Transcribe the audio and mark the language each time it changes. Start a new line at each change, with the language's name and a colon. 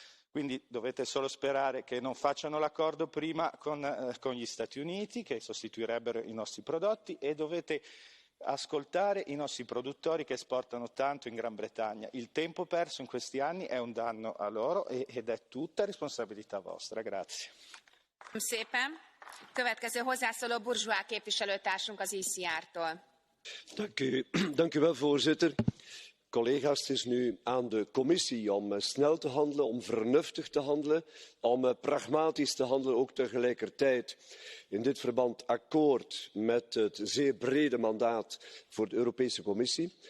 Italian: Quindi dovete solo sperare che non facciano l'accordo prima con gli Stati Uniti, che sostituirebbero i nostri prodotti, e dovete ascoltare i nostri produttori che esportano tanto in Gran Bretagna. Il tempo perso in questi anni è un danno a loro ed è tutta responsabilità vostra. Grazie.
Hungarian: Szépen. Következő hozzászóló Bourgeois képviselőtársunk az ECR-tól.
Dutch: Dank u wel, voorzitter. Collega's, het is nu aan de commissie om snel te handelen, om vernuftig te handelen, om pragmatisch te handelen ook tegelijkertijd. In dit verband akkoord met het zeer brede mandaat voor de Europese Commissie.